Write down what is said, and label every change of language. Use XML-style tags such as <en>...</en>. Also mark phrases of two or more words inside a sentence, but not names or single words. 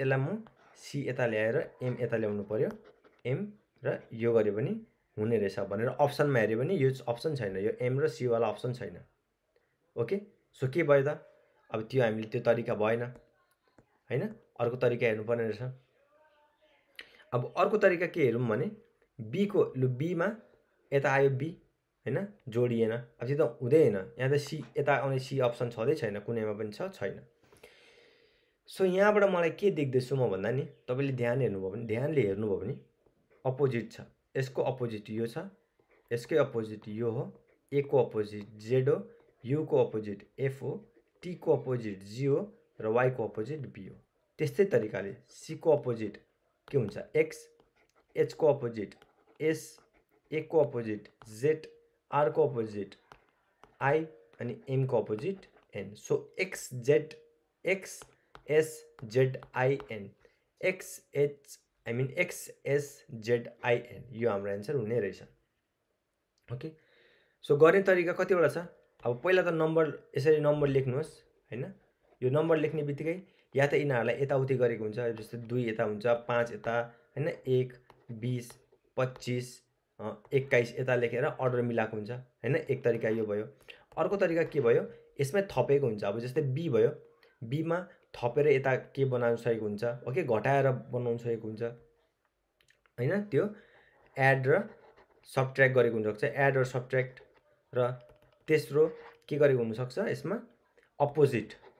<ne>यसलाई म सी यता ल्याएर एम यता ल्याउनु पर्यो एम र यो गरे पनि हुने रहेछ भनेर अप्सनमा हेऱ्यो भने यो अप्सन छैन यो एम र सी वाला अप्सन छैन</ne> <en>ok so</en> <ne>के भयो त अब त्यो हामीले त्यो तरिका भएन हैन अर्को तरिका हेर्नुपर्ने रहेछ अब अर्को तरिका के हेरौँ भने बी को लु बीमा यता आयो बी हैन जोडिएन अब त्यो त हुँदैन यहाँ त सी यता आउने सी अप्सन छँदै छैन कुनैमा पनि छैन सो यहाँबाट मलाई के देख्दैछु म भन्दा नि तपाईले ध्यान हेर्नुभयो भने ध्यानले हेर्नुभयो भने अपोजिट छ यसको अपोजिट यो छ यसकै अपोजिट यो हो ए को अपोजिट जेड हो यू को अपोजिट एफ हो टी को अपोजिट जी हो र वाई को अपोजिट बी हो त्यस्तै तरिकाले सी को अपोजिट के हुन्छ एक्स एच को अपोजिट एस ए को अपोजिट जेड आर को अपोजिट आई अनि एम को अपोजिट एन सो एक्स जेड एक्स एस जेड आई एन एक्स एच</ne> <en>I mean</en> <ne>एक्स एस जेड आई एन यो हाम्रो एन्सर हुने रहेछ</ne> <en>ok so</en> <ne>गर्ने तरिका कतिवटा छ अब पहिला त नम्बर यसरी नम्बर लेख्नुहोस् हैन यो नम्बर लेख्ने बित्तिकै या त यिनीहरूलाई यताउति गरेको हुन्छ जस्तै 2 यता हुन्छ 5 यता हैन 1 20 25 21 यता लेखेर अर्डर मिलाएको हुन्छ हैन एक तरिका यो भयो अर्को तरिका के भयो यसमै थपेको हुन्छ अब जस्तै बी भयो बीमा थपेर यता के बनाउन सकेको हुन्छ ओके घटाएर बनाउन सकेको हुन्छ हैन त्यो एड र सबट्र्याक्ट गरेको हुनसक्छ एड र सबट्र्याक्ट र तेस्रो के गरेको हुनसक्छ यसमा अपोजिट</ne>